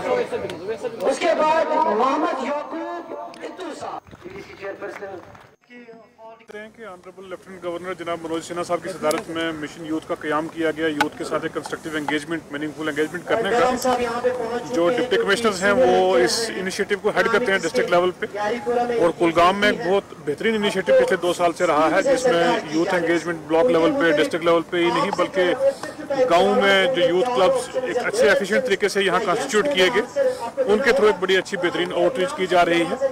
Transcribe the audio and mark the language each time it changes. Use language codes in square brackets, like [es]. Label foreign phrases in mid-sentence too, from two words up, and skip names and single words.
[ur] اس کے بعد محمد یعقوب چیئرپرسن کی کہ [en] Honourable Lieutenant Governor [ur] جناب منوج سنہا صاحب کی صدارت میں مشن یوتھ کا قیام کیا گیا. یوتھ کے ساتھ ایک [en] constructive engagement, meaningful engagement [ur] کرنے کا. جو [en] deputy commissioners [ur] ہیں وہ اس انیشیٹو کو ہیڈ کرتے ہیں [en] district level [ur] پہ, اور کولگام میں ایک بہت بہترین انیشیٹو پچھلے 2 سال سے رہا ہے, جس میں [en] youth engagement block level [ur] پہ, [en] district level [ur] پہ ہی نہیں بلکہ گاؤں میں جو [en] youth clubs [ur] ایک اچھے ایفیشینٹ طریقے سے یہاں کانسٹیٹیوٹ کیے گئے, ان کے تھرو ایک بڑی اچھی بہترین آؤٹ ریچ کی جا رہی ہے.